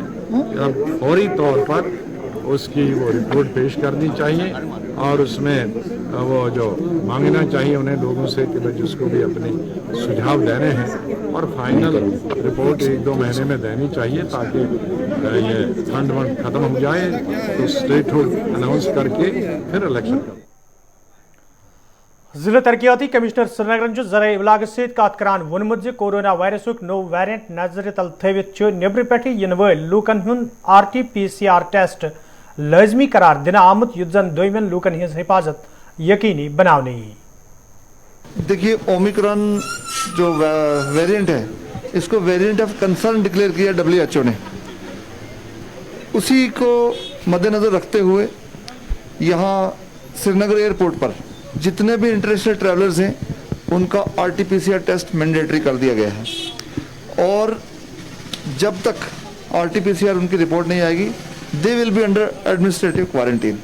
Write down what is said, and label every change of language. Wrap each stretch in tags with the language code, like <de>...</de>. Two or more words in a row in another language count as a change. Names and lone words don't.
<hi>अब फौरी तौर पर उसकी वो रिपोर्ट पेश करनी चाहिए और उसमें वो जो मांगना चाहिए उन्हें लोगों से कि भाई जिसको भी अपने सुझाव देने हैं और फाइनल रिपोर्ट 1-2 महीने में देनी चाहिए ताकि ये फंड खत्म हो जाए तो</hi> <en>statehood announce</en> <hi>करके फिर इलेक्शन करें।</hi> <ks>जिला तरक्याती कमिश्नर श्रीनगर जराये इबलाग सत वोनमुत कोरोना वायरसुक नो वेरिएंट नजर तल थवित नेब्र पे इन वल लूकन हुंद RT-PCR टेस्ट लाजमी करार दिन आमुत युत जन दोयमन लूकन हिंज हिफाजत यकीनी बनाने।</ks> <hi>देखिए ओमिक्रॉन जो वेरिएंट है इसको</hi> <en>variant of concern</en> <hi>डिक्लेयर किया WHO ने। उसी को मद्देनजर रखते हुए यहाँ श्रीनगर एयरपोर्ट पर जितने भी</hi> <en>international travellers</en> <hi>हैं उनका</hi> <en>RT-PCR test mandatory</en> <hi>कर दिया गया है और जब तक RT-PCR उनकी रिपोर्ट नहीं आएगी</hi> <en>they will be under administrative quarantine.</en>